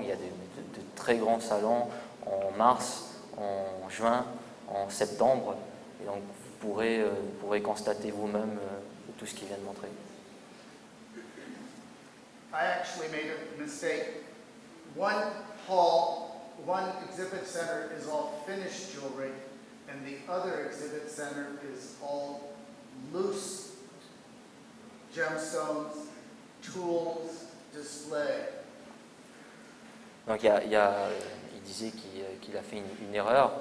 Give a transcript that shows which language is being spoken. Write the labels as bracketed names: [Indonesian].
[French] Il y a de très grands salons en mars, en juin, en septembre. Et donc vous pourrez constater vous-même tout ce qu'il vient de montrer. [English] I actually made a mistake. One hall, one exhibit center is all finished jewelry, and the other exhibit center is all loose gemstones, tools, display. [French] Donc il disait qu'il a fait une erreur.